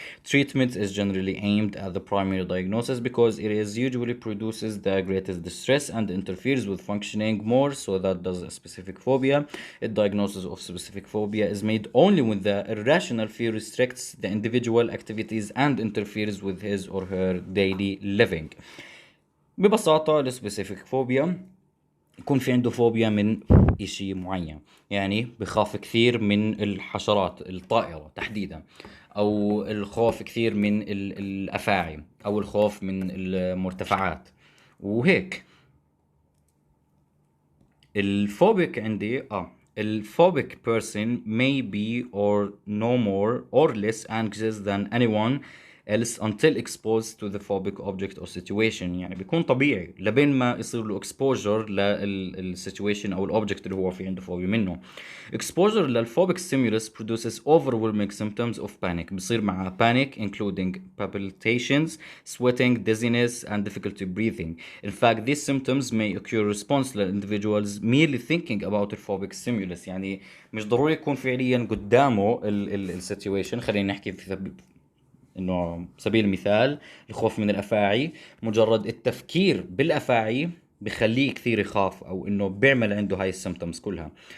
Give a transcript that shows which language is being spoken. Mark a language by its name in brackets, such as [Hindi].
[English] Treatment is generally aimed at the primary diagnosis because it is usually produces the greatest distress and interferes with functioning more so that does a specific phobia. A diagnosis of specific phobia is made only when the irrational fear restricts the individual activities and interferes with his or her daily living. [Arabic] ببساطة السبيسيفيك فوبيا يكون في عنده فوبيا من إشي معين، يعني بخاف كثير من الحشرات الطائرة تحديدا، أو الخوف كثير من الأفاعي، أو الخوف من المرتفعات وهيك. الفوبيك عندي الفوبيك [English] person may be or no more or less anxious than anyone else until exposed to the phobic object or situation. [Arabic] يعني بيكون طبيعي لبين ما يصير له exposure للسيتويشن او الاوبجكت اللي هو في عنده فوبيا منه. [English] exposure للphobic stimulus produces overwhelming symptoms of panic. [Arabic] بصير معها [English] panic including palpitations, sweating, dizziness and difficulty breathing. In fact, these symptoms may occur response to individuals merely thinking about the phobic stimulus. [Arabic] يعني مش ضروري يكون فعليا قدامه السيتويشن. خلينا نحكي في انه سبيل المثال الخوف من الافاعي، مجرد التفكير بالافاعي بخليه كثير يخاف او انه بيعمل عنده هاي السيمبتومز كلها.